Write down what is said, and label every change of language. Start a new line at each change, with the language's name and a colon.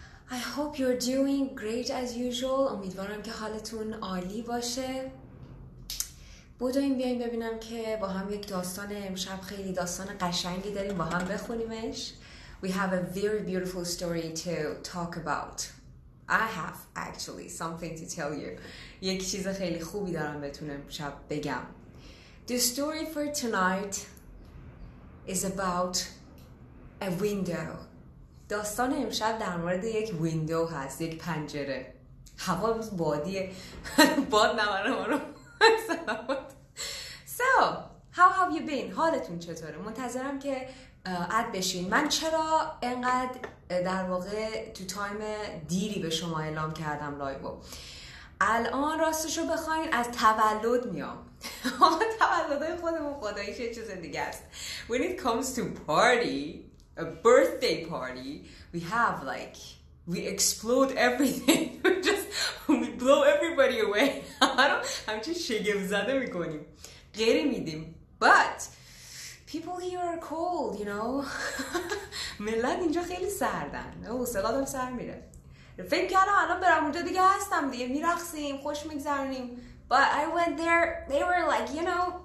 English: I hope you're doing great as usual.
Persian: امیدوارم که حالتون عالی باشه. بیاین ببینم که با هم یک داستان امشب خیلی داستان قشنگی داریم با هم بخونیمش.
English: We have a very beautiful story to talk about. I have actually something to tell you.
Persian: یک چیز خیلی خوبی دارم بهتون امشب بگم.
English: The story for tonight is about a window.
Persian: داستان امشب در مورد یک ویندو هست، یک پنجره. هوا روز بادیه. باد نماره ما رو. سلامت.
English: So, how have you been?
Persian: حالتون چطوره؟ منتظرم که اد بشین. من چرا انقدر در واقع تو تایم دیری به شما اعلام کردم لایو؟ الان راستشو بخواین از تولد میام. تولدهای خودمون خداییش یه چیز دیگه است.
English: When it comes to party, a birthday party, we have like, we explode everything. We blow everybody away.
Persian: همچین شگفت زده میکنیم. غیری میدیم.
English: But people here are cold, you know.
Persian: ملت اینجا خیلی سردن. حوصله‌ام سر میره. فکر کردم الان برم اونجا دیگه هستم دیگه میرقصیم خوش میگذرونیم.
English: But I went there, they were like, you know.